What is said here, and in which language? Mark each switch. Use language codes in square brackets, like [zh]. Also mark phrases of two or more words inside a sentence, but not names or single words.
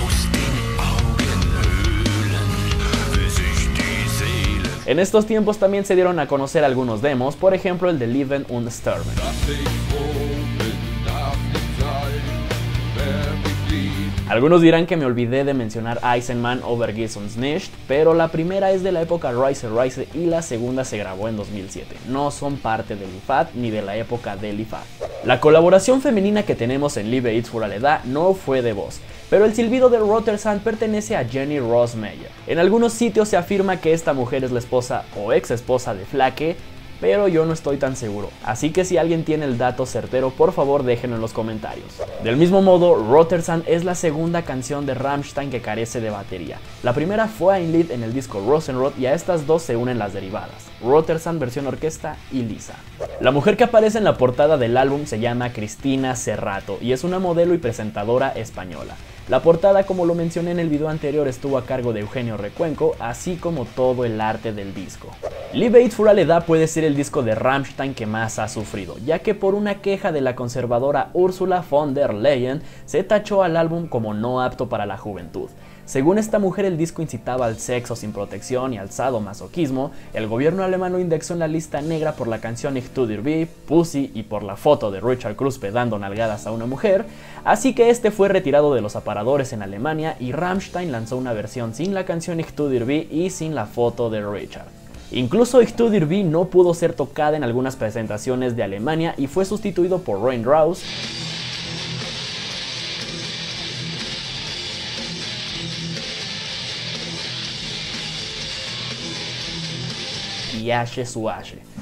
[es] En estos tiempos también se dieron a conocer algunos demos, por ejemplo el de Leben und Sterben. Algunos dirán que me olvidé de mencionar Eisenman o Vergiss uns nicht, pero la primera es de la época Reise Reise y la segunda se grabó en 2007. No son parte del IFAD ni de la época del IFAD. La colaboración femenina que tenemos en Liebe ich für alle da no fue de voz, pero el silbido de Rotersand pertenece a Jenny Rose Meyer. En algunos sitios se afirma que esta mujer es la esposa o ex esposa de Flake, pero yo no estoy tan seguro, así que si alguien tiene el dato certero, por favor déjenlo en los comentarios. Del mismo modo, Rotersand es la segunda canción de Rammstein que carece de batería. La primera fue Ein Lied en el disco Rosenrot y a estas dos se unen las derivadas, Rotersand versión orquesta y Lisa. La mujer que aparece en la portada del álbum se llama Cristina Serrato y es una modelo y presentadora española. La portada, como lo mencioné en el video anterior, estuvo a cargo de Eugenio Recuenco, así como todo el arte del disco. Liebe ich für alle da puede ser el disco de Rammstein que más ha sufrido, ya que por una queja de la conservadora Ursula von der Leyen se tachó al álbum como no apto para la juventud. Según esta mujer, el disco incitaba al sexo sin protección y al sadomasoquismo. El gobierno alemán lo indexó en la lista negra por la canción Ich tu dir weh, Pussy y por la foto de Richard Kruspe dando nalgadas a una mujer, así que este fue retirado de los aparadores en Alemania y Rammstein lanzó una versión sin la canción Ich tu dir weh y sin la foto de Richard. Incluso Ich tu dir weh no pudo ser tocada en algunas presentaciones de Alemania y fue sustituido por Rain Rouse, y Ashe su Ashe.